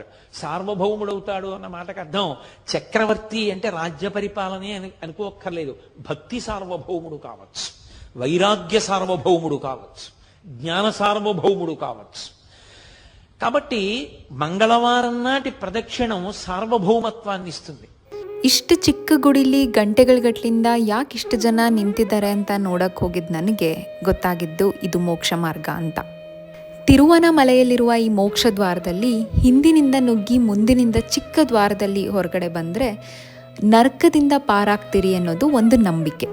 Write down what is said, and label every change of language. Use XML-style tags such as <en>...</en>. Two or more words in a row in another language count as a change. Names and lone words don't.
<te>సార్వభౌముడవుతాడు అన్న మాటకు అర్థం చక్రవర్తి అంటే రాజ్య పరిపాలనే అనుకోక్కర్లేదు. భక్తి సార్వభౌముడు కావచ్చు, వైరాగ్య సార్వభౌముడు కావచ్చు, జ్ఞాన సార్వభౌముడు కావచ్చు. కాబట్టి మంగళవారం నాటి ప్రదక్షిణం సార్వభౌమత్వాన్ని ఇస్తుంది.</te> <kn>ಇಷ್ಟು ಚಿಕ್ಕ ಗುಡಿಲಿ ಗಂಟೆಗಟ್ಲಿಂದ ಯಾಕೆ ಇಷ್ಟು ಜನ ನಿಂತಿದ್ದಾರೆ ಅಂತ ನೋಡಕ್ಕೆ ಹೋಗಿದ್ದು ನನಗೆ ಗೊತ್ತಾಗಿದ್ದು ಇದು ಮೋಕ್ಷ ಮಾರ್ಗ ಅಂತ. ತಿರುವನಮಲೆಯಲ್ಲಿರುವ ಈ ಮೋಕ್ಷ ದ್ವಾರದಲ್ಲಿ ಹಿಂದಿನಿಂದ ನುಗ್ಗಿ ಮುಂದಿನಿಂದ ಚಿಕ್ಕ ದ್ವಾರದಲ್ಲಿ ಹೊರಗಡೆ ಬಂದರೆ ನರಕದಿಂದ ಪಾರಾಗ್ತೀರಿ ಅನ್ನೋದು ಒಂದು ನಂಬಿಕೆ.</kn>